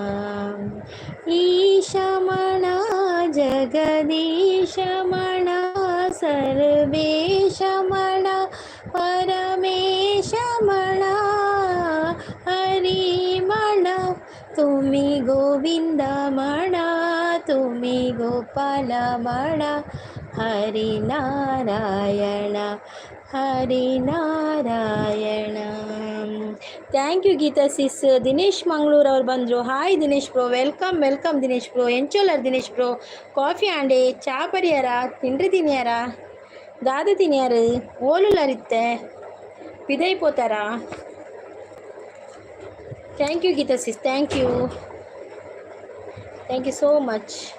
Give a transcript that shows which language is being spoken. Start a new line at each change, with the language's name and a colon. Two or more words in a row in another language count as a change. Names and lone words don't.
Marathi: ईश म्हणा जगदीश म्हणा सर्वेश म्हणा परमेश म्हणा हरी म्हणा तुम्ही गोविंद म्हणा तुम्ही गोपाल म्हणा हरी नारायण हरी नारायण
English: thank you Geeta sis.
Kannada: ದಿನೇಶ್ ಮಂಗಳೂರು ಅವ್ರು ಬಂದರು.
English: Hi Dinesh bro, welcome welcome Dinesh bro.
Tulu: ಎಂಚೋಲರ್ ದಿನೇಶ್ ಬ್ರೋ. ಕಾಫಿ ಆಂಡೆ ಚಾ ಪರಿಯಾರ ತಿಂಡ್ರಿ ತಿನ್ಯಾರ ದಾದ ತಿನ್ಯಾರು ಓಲುಲರಿತ್ತೆ ಪಿದೈಪೋತಾರಾ.
English: Thank you Geeta sis, thank you so much.